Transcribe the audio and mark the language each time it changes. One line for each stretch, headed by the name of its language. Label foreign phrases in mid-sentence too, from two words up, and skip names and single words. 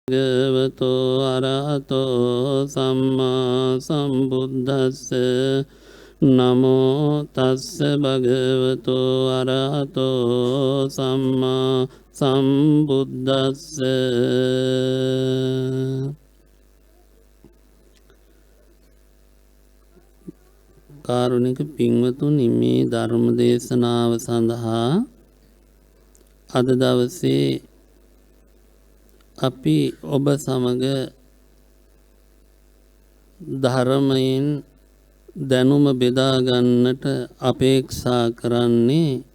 Pali: භගවතෝ අරහතෝ සම්මා සම්බුද්දස්ස නමෝ තස්ස භගවතෝ අරහතෝ සම්මා සම්බුද්දස්ස.
Sinhala: කාරුණික පින්වතුනි, මේ ධර්ම දේශනාව සඳහා අද දවසේ අපි ඔබ සමග ධර්මයෙන් දැනුම බෙදා ගන්නට අපේක්ෂා කරන්නේ